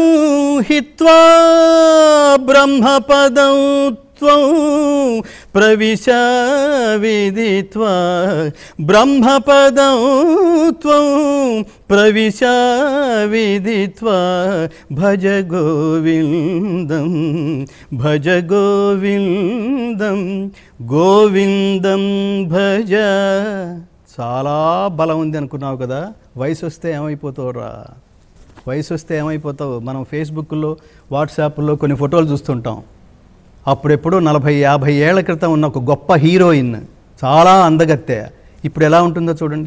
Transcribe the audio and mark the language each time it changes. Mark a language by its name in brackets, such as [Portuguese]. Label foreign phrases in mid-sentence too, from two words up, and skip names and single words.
[Sanskrit] హిత్వా బ్రహ్మపదం త్వం ప్రవిశ విదిత్వా, బ్రహ్మపదం త్వం ప్రవిశ విదిత్వా, భజ గోవిందం భజ గోవిందం గోవిందం భజ. [Telugu] చాలా బలం ఉంది అనుకున్నావు కదా, వయసు వస్తే ఏమైపోతావురా, వయసు వస్తే ఏమైపోతావు. మనం ఫేస్బుక్లో వాట్సాప్లో కొన్ని ఫోటోలు చూస్తుంటాం. అప్పుడెప్పుడు 40-50 ఏళ్ల క్రితం ఉన్న ఒక గొప్ప హీరోయిన్, చాలా అందగత్తె, ఇప్పుడు ఎలా ఉంటుందో చూడండి.